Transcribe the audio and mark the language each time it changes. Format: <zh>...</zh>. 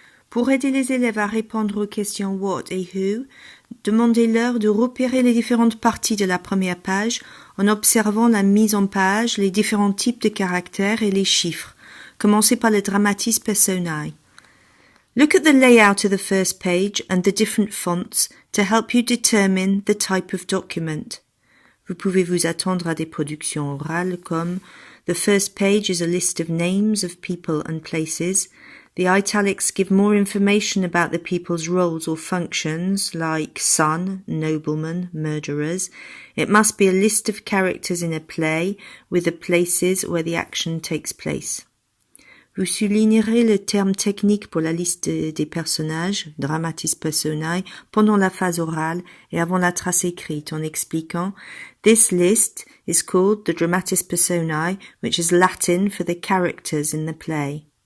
<fr>Pour aider les élèves à répondre aux questions what et who, demandez-leur de repérer les différentes parties de la première page en observant la mise en page, les différents types de caractères et les chiffres. Commencez par le Dramatis personæ.</fr> <en>Look at the layout of the first page and the different fonts to help you determine the type of document.</en> <fr>Vous pouvez vous attendre à des productions orales comme</fr> <en>The first page is a list of names of people and places. The italics give more information about the people's roles or functions, like son, nobleman, murderers. It must be a list of characters in a play with the places where the action takes place.</en> <fr>Vous soulignerez le terme technique pour la liste des personnages, Dramatis personæ, pendant la phase orale et avant la trace écrite en expliquant</fr> <en>This list is called the Dramatis personæ, which is Latin for the characters in the play.</en>